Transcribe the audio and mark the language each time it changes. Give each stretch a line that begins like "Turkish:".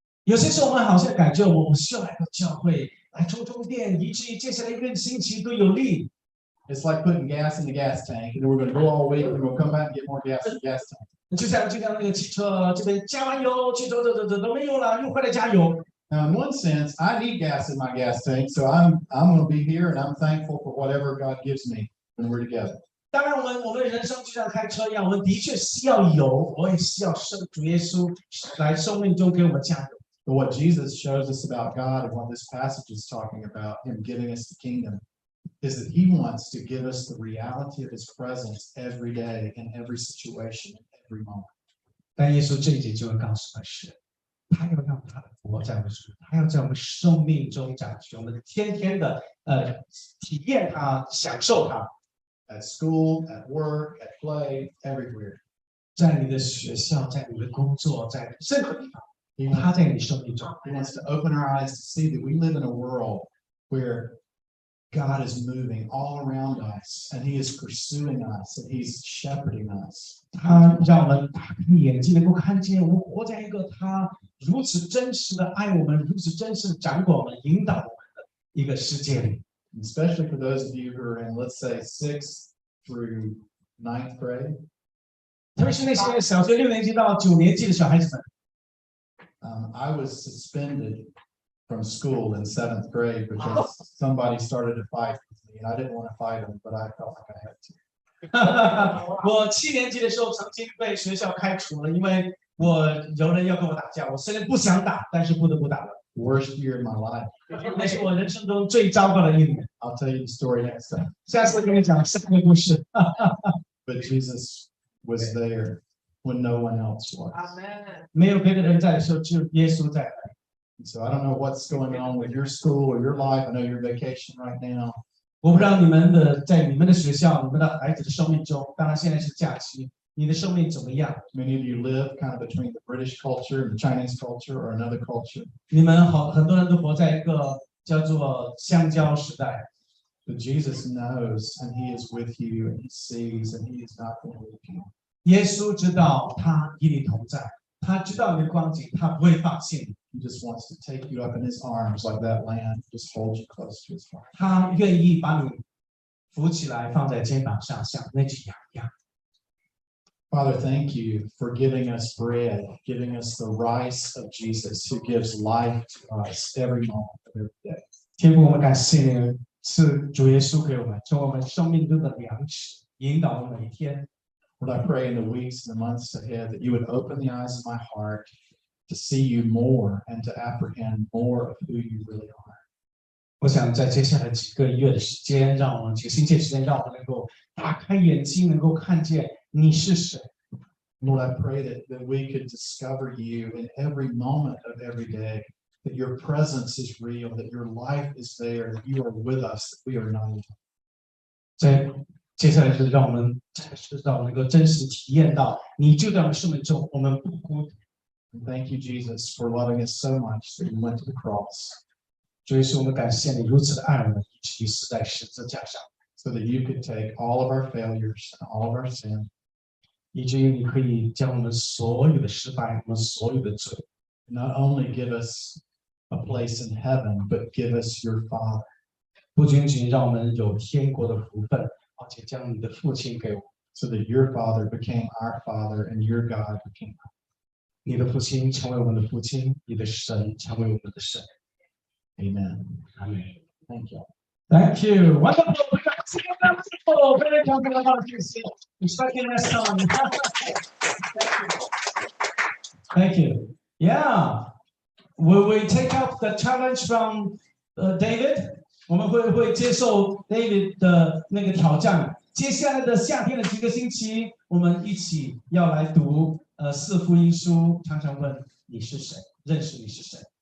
Chinese: 有些时候我们好像感觉我们需要来到教会来充电，以至于接下来一个星期都有力。
English: It's like putting gas in the gas tank, and then we're going to go all week, and we'll come back and get more gas in the gas tank.
Chinese: 就像那个汽车这边加完油，汽车都没有了，又回来加油。
English: Now, in one sense, I need gas in my gas tank, so I'm going to be here, and I'm thankful for whatever God gives me when we're together.
Chinese: 当然，我们人生就像开车一样，我们的确需要油，我也需要主耶稣来生命中给我们加油。
English: But what Jesus shows us about God and what this passage is talking about, him giving us the kingdom, is that he wants to give us the reality of his presence every day, in every situation, in every moment.
Chinese: 但耶稣这一节就会告诉我们是，他要让他的国在我们中，他要在我们生命中展示，我们天天的体验它，享受它。
English: At school, at work, at play, everywhere.
Chinese: 在你的学校，在你的工作，在任何地方，他在你生命中。
English: He wants to open our eyes to see that we live in a world where God is moving all around us, and he is pursuing us, and he's shepherding us.
Chinese: 他让我们打开眼睛，能够看见我们活在一个他如此真实的爱我们，如此真实的掌管我们、引导我们的一个世界里。
English: Especially for those of you who are in, let's say, 6th through 9th grade.
Chinese: 特别是那些小学6年级到9年级的小孩子们。
English: I was suspended from school in 7th grade because somebody started to fight with me, and I didn't want to fight them, but I felt like I had to.
Chinese: 我7年级的时候曾经被学校开除了，因为有人要跟我打架，我虽然不想打，但是不得不打了。
English: Worst year in my life.
Chinese: 那是我人生中最糟糕的一年。
English: I'll tell you the story next time.
Chinese: 下次跟你讲下个故事。
English: But Jesus was there when no one else was.
Chinese: 没有别的人在的时候，只有耶稣在。
English: So I don't know what's going on with your school or your life. I know you're vacation right now.
Chinese: 我不知道在你们的学校、你们的孩子的生命中，当然现在是假期，你的生命怎么样？
English: Many of you live kind of between the British culture and the Chinese culture or another culture.
Chinese: 你们很多人都活在一个叫做香蕉时代。
English: But Jesus knows, and he is with you, and he sees, and he is not going to leave you.
Chinese: 耶稣知道他与你同在，他知道你的光景，他不会放弃你。
English: He just wants to take you up in his arms like that lamb, just hold you close to his heart.
Chinese: 他愿意把你扶起来，放在肩膀上，像那只羊一样。
English: Father, thank you for giving us bread, giving us the rice of Jesus who gives life to us every moment of every day.
Chinese: 天父，我们感谢你是主耶稣给我们从我们生命中的粮食，引导我们每一天。
English: Lord, I pray in the weeks and the months ahead that you would open the eyes of my heart to see you more and to apprehend more of who you really are.
Chinese: 我想在接下来几个月的时间，让我们几个星期的时间，让我们能够打开眼睛，能够看见你是谁。
English: Lord, I pray that we could discover you in every moment of every day, that your presence is real, that your life is there, that you are with us, that we are not alone.
Chinese: 在接下来就是让我们能够真实体验到，你就在我们生命中，我们不孤独。
English: And thank you, Jesus, for loving us so much that you went to the cross.
Chinese: 主耶稣，我们感谢你如此的爱我们，以至于死在十字架上，
English: so that you could take all of our failures and all of our sin,
Chinese: 以至于你可以将我们所有的失败，我们所有的罪，
English: not only give us a place in heaven, but give us your Father.
Chinese: 不仅仅让我们有天国的福分，而且将你的父亲给我们，
English: So that your Father became our Father and your God became our.
Chinese: 你的父亲成为我们的父亲，你的神成为我们的神。
English: Amen. Amen. Thank you. Thank you. Wonderful. Wonderful. Very talking about this. Expecting that song. Thank you. Yeah. Will we take up the challenge from David?
Chinese: 我们会接受 David 的那个挑战。接下来的夏天的几个星期，我们一起要来读四福音书，常常问你是谁，认识你是谁。